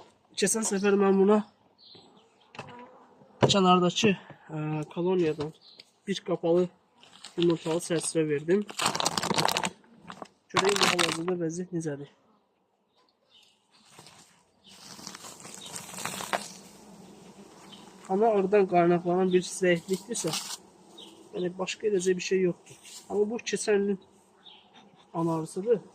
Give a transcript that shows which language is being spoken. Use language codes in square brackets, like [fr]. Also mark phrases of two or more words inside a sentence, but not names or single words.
[tr] Geçen sefer ben buna [az] kənardakı koloniyadan bir kapalı yumurtalı çərçivə verdim. Göreyim bu hal-hazırda vəziyyət necədir. Ana arıdan qaynaqlanan bir zəiflikdirsə, yəni başqa edəcək bir şey yoxdur. Amma bu keçən ilin ana arısıdır.